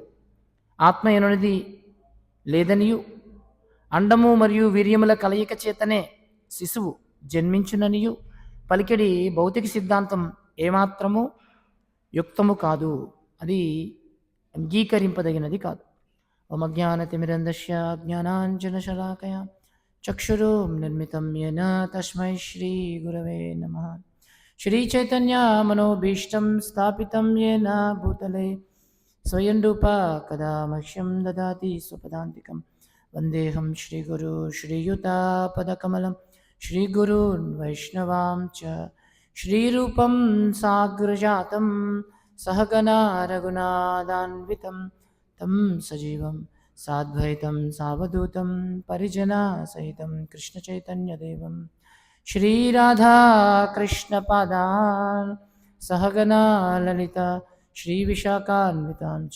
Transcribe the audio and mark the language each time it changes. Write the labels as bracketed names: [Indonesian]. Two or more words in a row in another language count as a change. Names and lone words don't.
[Telugu] ఆత్మ ఎనున్నది లేదనియు, అండము మరియు వీర్యముల కలయిక చేతనే శిశువు జన్మించుననియు పలికెడి భౌతిక సిద్ధాంతం ఏమాత్రము యుక్తము కాదు, అది అంగీకరింపదగినది కాదు. [Sanskrit] ఓమజ్ఞానతిమిరంధస్య జ్ఞానాంజనశలాకయ చక్షురుం నిర్మితం येन తస్మై శ్రీ గురవే నమః. శ్రీచైతన్య మనోభీష్టం స్థాపితం येन భూతలే స్వయం రూపా కదా మహ్యం దదాతి స్వపదాంతికం. వందేహం శ్రీగురు శ్రీయుతాపదకమలం శ్రీగురూన్ వైష్ణవాం చ శ్రీరూపం సాగ్రజాతం సహగణా రఘునాథాన్వితం తం సజీవం సాద్వైతం సావధూతం పరిజనా సహితం కృష్ణచైతన్యదేవం శ్రీరాధాకృష్ణపాదాన్ సహగణా లలిత శ్రీవిశాఖాన్వితాం చ.